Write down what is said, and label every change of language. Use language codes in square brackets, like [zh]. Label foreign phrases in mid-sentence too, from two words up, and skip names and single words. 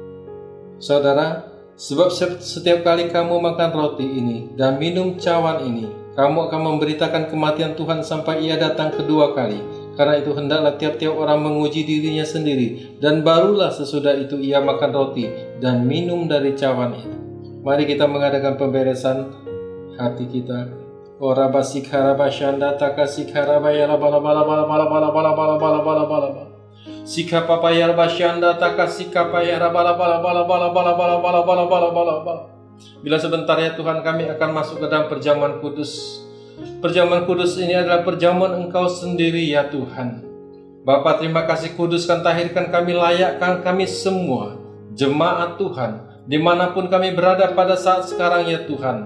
[id] Saudara, sebab setiap kali kamu makan roti ini dan minum cawan ini, kamu akan memberitakan kematian Tuhan sampai Ia datang kedua kali. Karena itu hendaklah tiap-tiap orang menguji dirinya sendiri, dan barulah sesudah itu ia makan roti dan minum dari cawan itu. Mari kita mengadakan pemberesan hati kita. Ora basikara basyanda takasikara bayala bala bala bala bala bala bala bala bala bala bala bala. Sikapa payar basyanda takasika payara bala bala bala bala bala bala bala bala bala bala bala. Bila sebentar ya Tuhan, kami akan masuk ke dalam perjamuan kudus. Perjamuan kudus ini adalah perjamuan Engkau sendiri ya Tuhan. Bapa, terima kasih, kuduskan, tahirkan kami, layakkan kami semua jemaat Tuhan dimanapun kami berada pada saat sekarang ya Tuhan.